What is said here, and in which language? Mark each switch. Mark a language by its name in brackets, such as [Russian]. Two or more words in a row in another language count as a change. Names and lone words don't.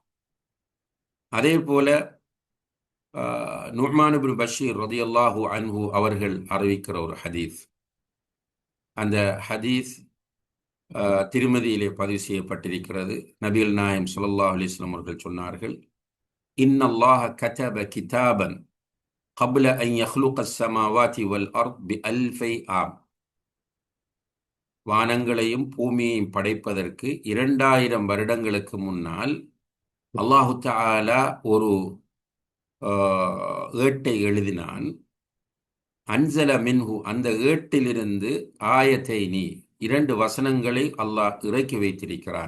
[Tamil] அதே போல நுஅ்மான் இப்னு பஷீர் [Arabic] رضي الله عنه [Tamil] அவர்கள் அறிவிக்கிற ஒரு ஹதீஸ், அந்த ஹதீஸ் திருமதியிலே பதிவு செய்யப்பட்டிருக்கிறது. நபிகள் நாயகம் [Arabic] صلى الله عليه وسلم [Tamil] அவர்கள் சொன்னார்கள், [Arabic] إن الله كتب كتابا قبل أن يخلق السماوات والأرض ب1000 [Tamil] ஆம், வானங்களையும் பூமியையும் படைப்பதற்கு 2000 வருடங்களுக்கு முன்னால் [Arabic] الله تعالى [Tamil] ஒரு ஏட்டை எழுதினான். [Arabic] أنزل منه, [Tamil] அந்த ஏட்டிலிருந்து ஆயத்தைனி, இரண்டு வசனங்களை அல்லாஹ் இறக்கி வைத்திருக்கிறான்.